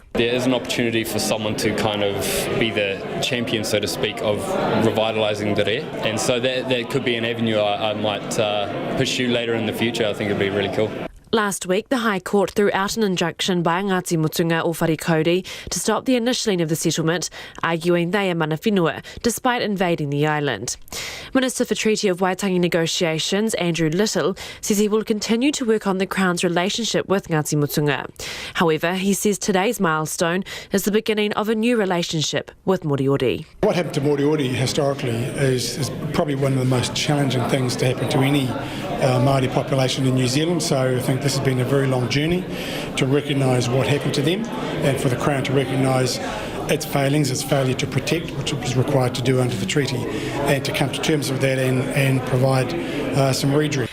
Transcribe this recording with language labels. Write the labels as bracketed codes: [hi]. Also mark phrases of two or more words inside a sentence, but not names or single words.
[en] There is an opportunity for someone to kind of be the champion, so to speak, of revitalising the re, and so that could be an avenue I might pursue later in the future. I think it'd be really cool. Last week, the High Court threw out an injunction by Ngāti Mutunga o Wharikauri to stop the initialing of the settlement, arguing they are [mi] mana whenua, [en] despite invading the island. Minister for Treaty of Waitangi Negotiations, Andrew Little, says he will continue to work on the Crown's relationship with Ngāti Mutunga. However, he says today's milestone is the beginning of a new relationship with Moriori. What happened to Moriori historically is probably one of the most challenging things to happen to any Māori population in New Zealand, so I think this has been a very long journey to recognise what happened to them and for the Crown to recognise its failings, its failure to protect, which it was required to do under the treaty, and to come to terms with that and provide some redress.